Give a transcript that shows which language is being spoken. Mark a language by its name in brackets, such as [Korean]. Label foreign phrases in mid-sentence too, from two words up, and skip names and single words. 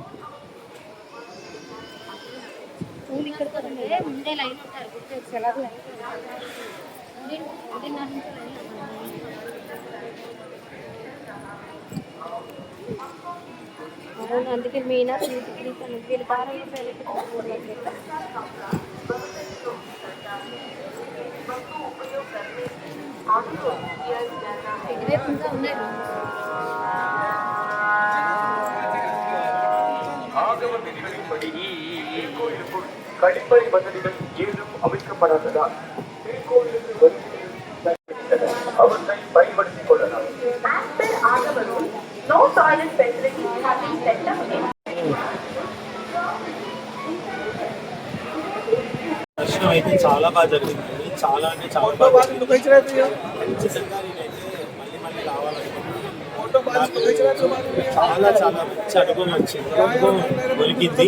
[Telugu] అందుకే మీనా ఉన్నాయి. [Tamil] கழிப்பறை வசதிகள் ஏதும் அமைக்கப்படாததா அவற்றை பயன்படுத்திக் கொள்ளலாம். [English] No toilet facilities have been set up in. [Telugu] దర్శనం అయితే చాలా బాగా జరిగింది. చాలా అంటే చాలా బాగా జరిగింది. ఖచ్చితంగా నేనైతే మళ్ళీ మళ్ళీ రావాలనుకుంటున్నాను. చాలా చాలా మంచి అనుభవం వచ్చింది, అనుభవం దొరికింది.